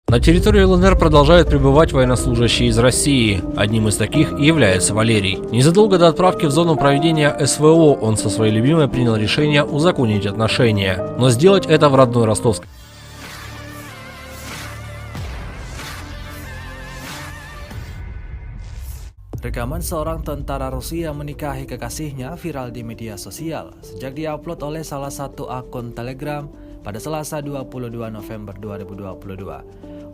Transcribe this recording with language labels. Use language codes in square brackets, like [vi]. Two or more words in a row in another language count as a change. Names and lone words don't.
[ru] На территории ЛНР продолжают прибывать военнослужащие из России. Одним из таких и является Валерий. Незадолго до отправки в зону проведения СВО он со своей любимой принял решение узаконить отношения. Но сделать это в родной Ростовской. [id] Rekaman seorang tentara Rusia menikahi kekasihnya viral di media sosial sejak diupload oleh salah satu akun Telegram pada Selasa 22 November 2022.